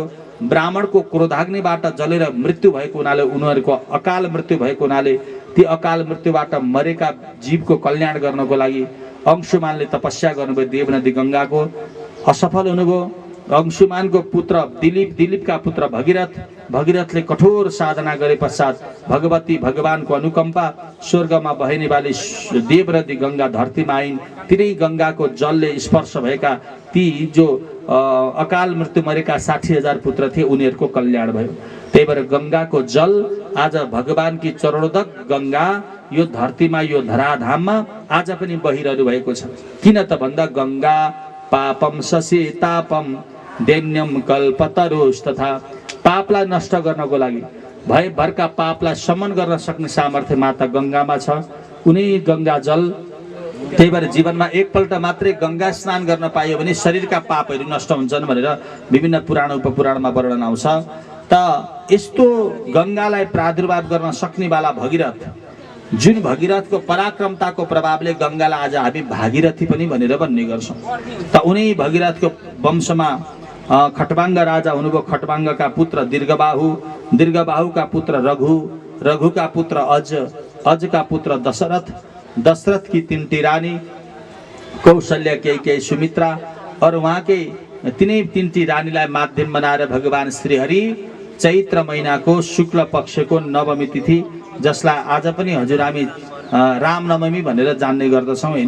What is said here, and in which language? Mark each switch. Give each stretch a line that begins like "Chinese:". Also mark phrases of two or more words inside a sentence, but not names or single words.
Nepali: ब्राह्मणको क्रोधाग्निबाट जलेर मृत्यु भएको हुनाले उनीहरूको अकाल मृत्यु भएको हुनाले ती अकाल मृत्युबाट मरेका जीवको कल्याण गर्नको लागि अंशुमानले तपस्या गर्नुभयो। देवनदी गंगाको असफल हुनुभयो। अंशुमानको पुत्र दिलीपका पुत्र भगीरथले कठोर साधना गरे पश्चात भगवती भगवानको अनुकम्पा स्वर्गमा बहने वाली देवनदी गंगा धरतीमा आइन्। तिनै गंगाको जलले स्पर्श भएका ती जो अकाल मृत्यु मरेका 60,000 पुत्र थिए उनीहरूको कल्याण भयो। त्यही भएर गंगाको जल आज भगवानकी चरणोदक गंगा यो धरतीमा यो धराधाममा आज पनि बहिरहनु भएको छ। किन त भन्दा
Sanskrit: गंगा पापम शशि तापम दैन्यम कल्पतरुष तथा
Nepali: पापलाई नष्ट गर्नको लागि भयभरका पापलाई शमन गर्न सक्ने सामर्थ्य माता गंगामा छ। उनी गंगा जल त्यही भएर जीवनमा एकपल्ट मात्रै गंगा स्नान गर्न पाइयो भने शरीरका पापहरू नष्ट हुन्छन् भनेर विभिन्न पुराण उपपुराणमा वर्णन आउँछ। त यस्तो गंगालाई प्रादुर्भाव गर्न सक्नेवाला भगीरथ, जुन भगीरथको पराक्रमताको प्रभावले गंगालाई आज हामी भागीरथी पनि भनेर भन्ने गर्छौं। त उनी भगीरथको वंशमा खटवांग राजा हुनुभयो। खटवांगका पुत्र दीर्घबाहुका पुत्र रघुका पुत्र अजका पुत्र दशरथकी 3टी रानी कौशल्या, केही सुमित्रा और उहाँकै तिनै 3टी रानीलाई माध्यम बनाएर भगवान श्रीहरि चैत्र महिनाको शुक्ल पक्षको नवमी तिथि, जसलाई आज पनि हजुर हामी रामनवमी भनेर जान्ने गर्दछौं हैन।